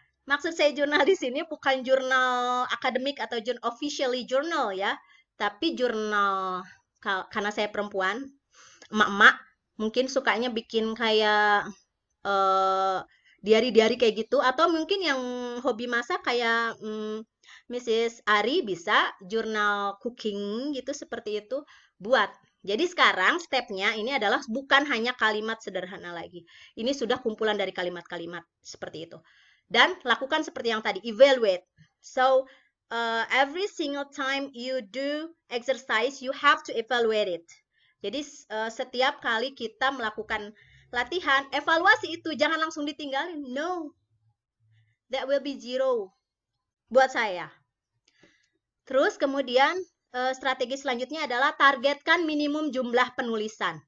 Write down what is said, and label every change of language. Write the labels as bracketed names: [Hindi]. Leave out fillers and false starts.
[Indonesian] Maksud saya jurnal di sini bukan jurnal akademik atau [English] officially journal [Indonesian] ya, tapi jurnal karena saya perempuan, emak-emak mungkin sukanya bikin kayak diary-diary kayak gitu, atau mungkin yang hobi masak kayak Mrs. Ari bisa jurnal cooking gitu, seperti itu buat. Jadi sekarang stepnya ini adalah bukan hanya kalimat sederhana lagi. Ini sudah kumpulan dari kalimat-kalimat seperti itu. Dan lakukan seperti yang tadi, evaluate. [English] So, every single time you do exercise, you have to evaluate it. [Indonesian] Jadi setiap kali kita melakukan latihan, evaluasi itu jangan langsung ditinggalin. No. [English] That will be zero [Indonesian] buat saya. Terus kemudian strategi selanjutnya adalah targetkan minimum jumlah penulisan.